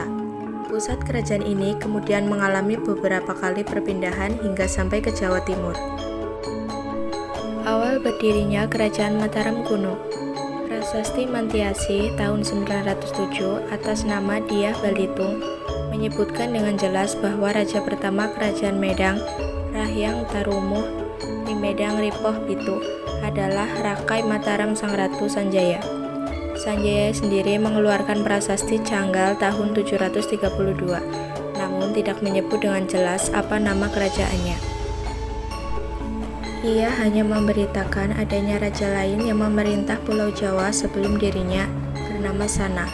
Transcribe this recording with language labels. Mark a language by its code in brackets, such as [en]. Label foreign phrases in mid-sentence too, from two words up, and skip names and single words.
[id] Pusat kerajaan ini kemudian mengalami beberapa kali perpindahan hingga sampai ke Jawa Timur. Awal berdirinya Kerajaan Mataram kuno. Prasasti Mantiasi tahun 907 atas nama Dyah Balitung menyebutkan dengan jelas bahwa raja pertama Kerajaan Medang, Rahyang Tarumuh di Medang Ripoh Pitu, adalah Rakai Mataram Sang Ratu Sanjaya. Sanjaya sendiri mengeluarkan prasasti Canggal tahun 732, namun tidak menyebut dengan jelas apa nama kerajaannya. Ia hanya memberitakan adanya raja lain yang memerintah Pulau Jawa sebelum dirinya, bernama Sana.